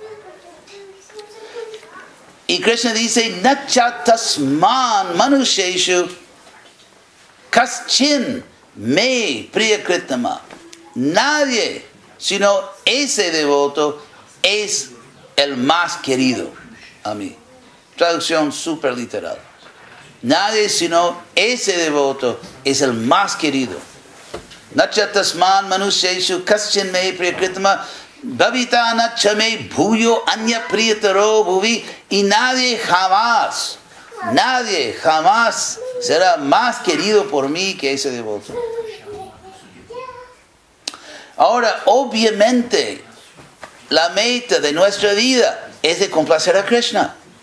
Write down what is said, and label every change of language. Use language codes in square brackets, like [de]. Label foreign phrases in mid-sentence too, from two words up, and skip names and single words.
[es] Y Krishna dice, [sa] Nachatasman Manusheshu Kaschin Me Priyakritama. [es] Nadie, sino ese devoto, es el más querido a mí. Traducción super literal. Nadie sino ese devoto es el más querido. [sa] Nachatasman Manusheshu Kaschin Me Priyakritama. Bhavita nachame bhuyo anya priyataro bhuvi. [es] Y nadie jamás será más querido por mí que ese devoto. Ahora, obviamente, la meta de nuestra vida es de complacer a Krishna.